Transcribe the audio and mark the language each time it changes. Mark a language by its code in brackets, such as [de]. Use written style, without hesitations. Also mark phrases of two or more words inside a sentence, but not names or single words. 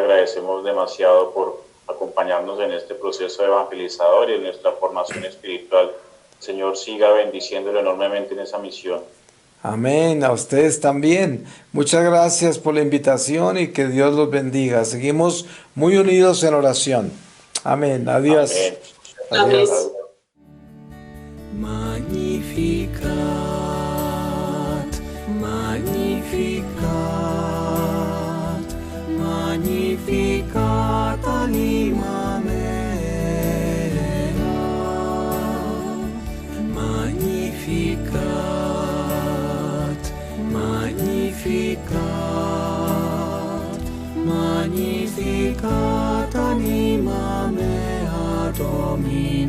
[es] De verdad le agradecemos demasiado por acompañarnos en este proceso evangelizador y en nuestra formación espiritual. El Señor siga bendiciéndolo enormemente en esa misión. Amén, a ustedes también. Muchas gracias por la invitación y que Dios los bendiga. Seguimos muy unidos en oración. Amén. Adiós. Amén. Adiós. Amén. [la] Magnificat, magnificat, magnificat anima mea, magnificat, magnificat, magnificat anima mea Domini.